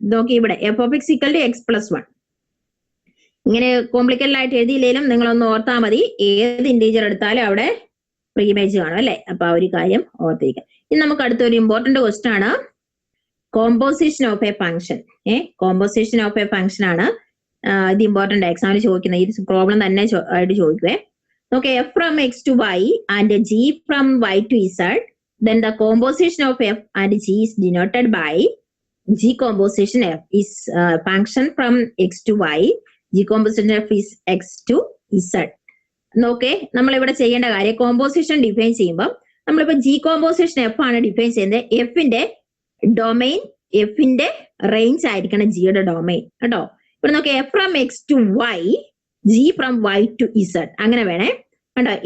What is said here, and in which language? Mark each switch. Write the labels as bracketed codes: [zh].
[ml] നോക്കി ഇവിടെ F of X equal to X plus 1. ഇങ്ങനെ കോംപ്ലിക്കേറ്റഡ് ആയിട്ട് എഴുതിയില്ലെങ്കിലും നിങ്ങളൊന്ന് ഓർത്താൽ മതി, ഏത് ഇന്റീജർ എടുത്താലും അവിടെ പ്രീ ഇമേജ് കാണും അല്ലെ? അപ്പൊ ആ ഒരു കാര്യം ഓർത്തിരിക്കാം. ഇനി നമുക്ക് അടുത്തൊരു ഇമ്പോർട്ടന്റ് ക്വസ്റ്റ്യൻ ആണ് composition of A function. Composition of A function ആണ്. ഇത് ഇമ്പോർട്ടന്റ് എക്സാമിന് ചോദിക്കുന്നത് ഈ പ്രോബ്ലം തന്നെ ആയിട്ട് ചോദിക്കുവേ. [en] Okay, f from x to y and g from y to z, then the composition of f and g is denoted by g composition f is function from x to y, g composition f is x to z. [ml] Okay, നമ്മൾ ഇവിടെ ചെയ്യേണ്ട കാര്യം composition define ചെയ്യുമ്പോൾ നമ്മളിപ്പോ G composition F ആണ് define ചെയ്യുന്നത്. എഫിന്റെ domain എഫിന്റെ റേഞ്ച് ആയിരിക്കണം ജിയുടെ ഡൊമൈൻ കേട്ടോ. ഇവിടെ നോക്കി F from X to Y, G from Y to Z, അങ്ങനെ വേണേ കണ്ടോ.